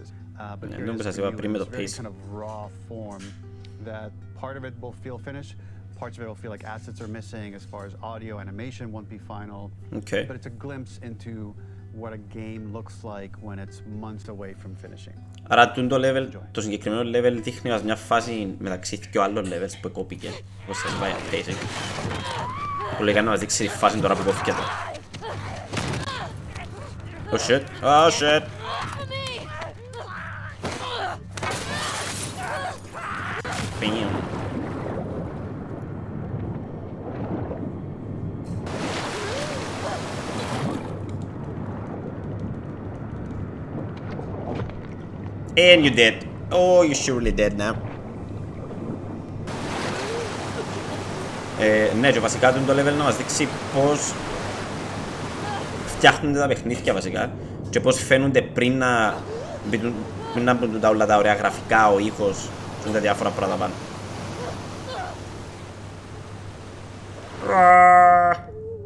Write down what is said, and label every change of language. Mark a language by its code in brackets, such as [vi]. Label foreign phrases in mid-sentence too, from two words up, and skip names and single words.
[en] But here it is in this very kind of raw form that part of it will feel finished, parts of it will feel like assets are missing as far as audio, animation won't be final. Okay. But it's a glimpse into what a game looks like when it's months away from finishing. [el] Άρα το συγκεκριμένο level δείχνει μας μια φάση μεταξύ δύο άλλων levels που κόπηκε. Όπως σας πάει pacing. Που λέγανε να μας δείξει τη φάση τώρα που κόπηκε τώρα. [en] Oh shit, oh shit. Bam. And you're dead. Oh, you're surely dead now. [el] Ναι, και βασικά το level να μας δείξει πώς φτιάχνονται τα παιχνίδια βασικά και πώς φαίνονται πριν να μπουν τα όλα τα ωραία γραφικά, ο ήχος και τα διάφορα πράγματα πάνω.